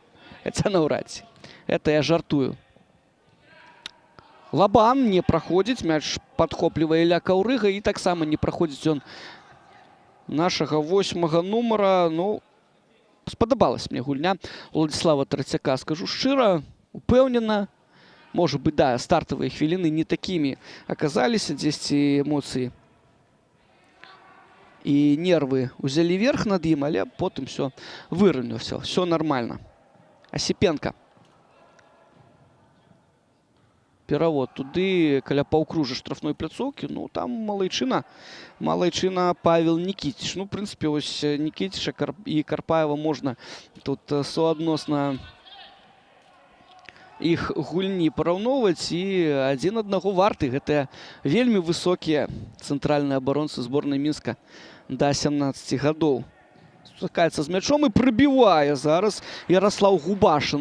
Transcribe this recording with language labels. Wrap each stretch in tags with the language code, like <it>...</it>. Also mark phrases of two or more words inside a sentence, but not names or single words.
<be>Хаця наўрад ці.</be> <ru>Это я</ru> <be>жартую. Лабан не праходзіць. Мяч падхоплівае Ілля Каўрыга. І таксама не праходзіць ён нашага 8-га нумара. Ну, спадабалась мне гульня Владислава Тратяка, скажу шчыра, упэўнена.</be> <ru>Может быть, да, стартовые хвіліны не такими оказались, дзесьці эмоции и нервы</ru> <be>узялі верх над ім, але потым</be> <ru>все выраўняўся, все нормально.</ru> <be>Осипенко. Перавод туды, каля паўкружа штрафной пляцоўкі. Ну, там малайчына Павел Никитич.</be> <ru>Ну, в принципе,</ru> <be>ось Никитича и Карпаева</be> <ru>можно тут</ru> <be>суадносна іх гульні параўноўваць, і адзін аднаго варты. Гэта вельмі высокія цэнтральныя абаронцы зборнай Мінска да 17 гадоў. Стыкаецца з мячом і прыбівае зараз Ярослав Губашин.</be>